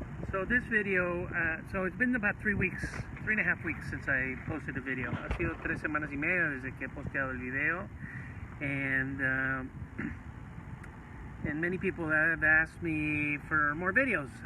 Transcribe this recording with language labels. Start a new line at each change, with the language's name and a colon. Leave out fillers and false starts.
English: So this video, so it's been about 3.5 weeks since I posted a video.
Spanish: Ha sido 3 semanas y media desde que he posteado el video.
English: And many people have asked me for more videos.